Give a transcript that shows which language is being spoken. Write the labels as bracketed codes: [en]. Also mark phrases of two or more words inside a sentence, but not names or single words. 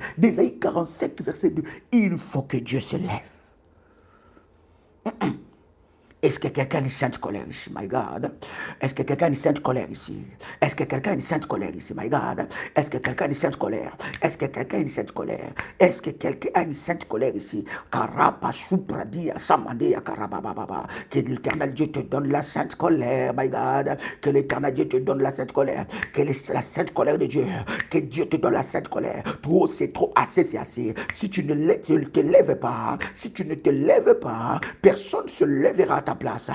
[fr] D'Ésaïe 47, verset 2. Il faut que Dieu s'élève. Est-ce que quelqu'un a une sainte colère ici, [en] my God? [fr] Est-ce que quelqu'un a une sainte colère ici? Est-ce que quelqu'un a une sainte colère ici, [en] my God? [fr] Est-ce que quelqu'un a une sainte colère? Est-ce que quelqu'un a une sainte colère? Est-ce que quelqu'un a une sainte colère ici? Karapa supradi asamande karabababa. Que l'Éternel Dieu te donne la sainte colère, [en] my God. [fr] Que l'Éternel Dieu te donne la sainte colère. Que la sainte colère de Dieu. Que Dieu te donne la sainte colère. Trop, c'est trop, assez, c'est assez. Si tu ne te lèves pas, si tu ne te lèves pas, personne ne se lèvera à ta place.